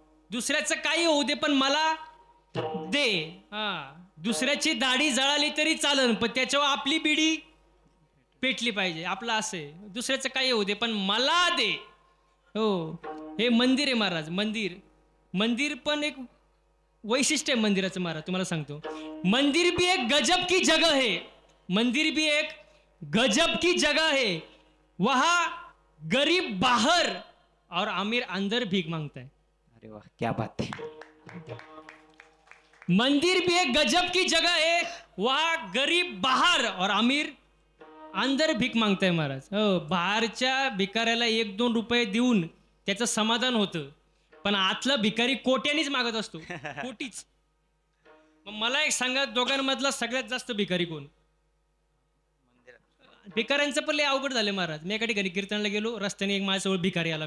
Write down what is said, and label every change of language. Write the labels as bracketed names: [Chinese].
[Marathi] दुसऱ्याचं काही होऊ दे पण मला दे. हा, दुसऱ्याची दाढी जळाली तरी चालन पण त्याच्यावर आपली बिडी पेटली पाहिजे. आपलं असं आहे, दुसऱ्याचं काही होऊ दे पण मला दे. हो, हे मंदिर आहे महाराज. मंदिर पण एक वैशिष्ट्य आहे मंदिराचं महाराज. तुम्हाला सांगतो, [Hindi] मंदिर भी एक गजब की जगह है. मंदिर भी एक गजब की जगह है. वहां गरीब बाहर और अमीर अंदर भीख मांगता है. अरे वाह, क्या बात है. मंदिर भी एक गजब की जगह है. वहां गरीब बाहर और अमीर अंदर [Marathi] भीक मागताय [Hindi] महाराज. [Marathi] हो, बाहेरच्या भिकाऱ्याला 1-2 रुपये देऊन त्याचं समाधान होतं, पण आतला भिकारी कोट्यानीच मागत असतो. कोटीच. मग मला एक सांगा, दोघांमधला सगळ्यात जास्त भिकारी कोण? भिकाऱ्यांचं पण लय अवघड झालं महाराज. मी एका ठिकाणी कीर्तनाला गेलो, रस्त्याने एक माझ्याजवळ भिकारी आला.